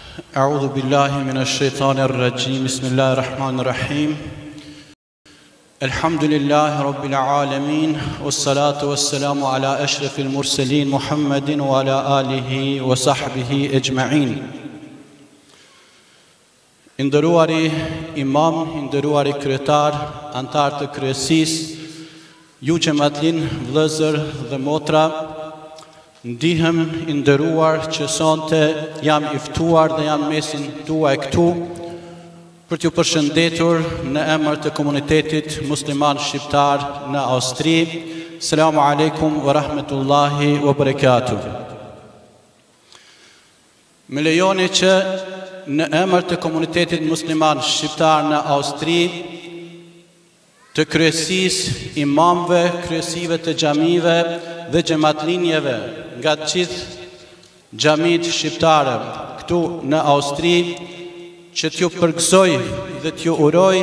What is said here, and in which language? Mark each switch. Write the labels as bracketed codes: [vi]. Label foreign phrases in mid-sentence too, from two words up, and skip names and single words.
[ar] أعوذ بالله من الشيطان الرجيم بسم الله الرحمن الرحيم الحمد لله رب العالمين والصلاة والسلام على أشرف المرسلين محمد وعلى آله وصحبه أجمعين. [sq] Nderuari imam, nderuari kryetar, antar të kryesisë, ju xhamatlin, vëllezër dhe motra, ndihem i nderuar që sonte jam i ftuar dhe jam mesin tuaj këtu për t'ju përshëndetur në emër të komunitetit musliman shqiptar në Austri. [ar] السلام عليكم ورحمة الله وبركاته. [sq] Me lejoni që në emër të komunitetit musliman shqiptar në Austri, të kryesisë, imamëve, kryesive të xhamive dhe xhamatlinjeve nga të gjithë xhamit shqiptare këtu në Austri, që t'ju përgëzoj dhe t'ju uroj